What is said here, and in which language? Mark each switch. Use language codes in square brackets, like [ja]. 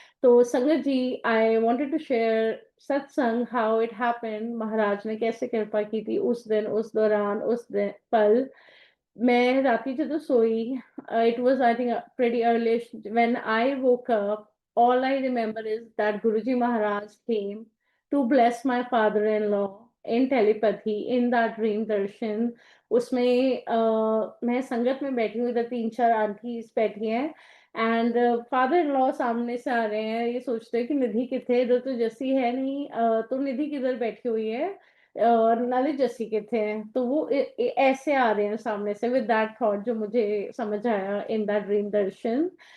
[hi] तो संगत जी, [en] I wanted to share [hi] सत्संग, [en] how it happened, [hi] महाराज ने कैसे कृपा की थी उस दिन, उस दौरान, उस दिन पल। मैं राती जब सोई, [en] it was I think pretty early when I woke up। All I remember is that Guruji Maharaj came to bless my father-in-law in telepathy in that dream darshan। [hi] उसमें मैं संगत में बैठी हूँ, इधर 3-4 आंटीज बैठी हैं, एंड फादर इन लॉ सामने से आ रहे हैं। ये सोचते हैं कि निधि किथे, इधर तो जस्सी है नहीं, तो निधि किधर बैठी हुई है, और नाले जस्सी के थे। तो वो ऐसे आ रहे हैं सामने से, [en] with that thought, [hi] जो मुझे समझ आया [en] in that dream [hi] दर्शन।